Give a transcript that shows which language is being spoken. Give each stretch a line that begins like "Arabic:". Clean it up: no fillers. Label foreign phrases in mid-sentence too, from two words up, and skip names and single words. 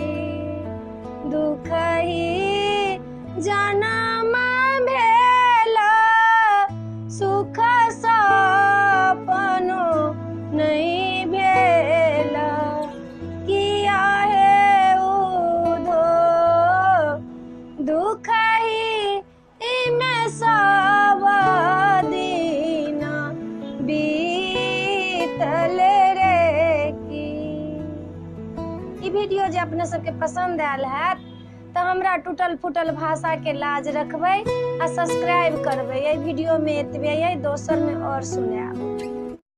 Maithili: दुख ही जनम भेला सुख सपनो नहीं भेला, किया है उधो दुख ही में सब दिन बीतल रे की। ई वीडियो जे अपने सबके पसंद आयल हैत तो हमरा टूटल फूटल भाषा के लाज रखबै आ सब्सक्राइब करबै। एहि वीडियो में एतबे, दोसर में और सुनाएब।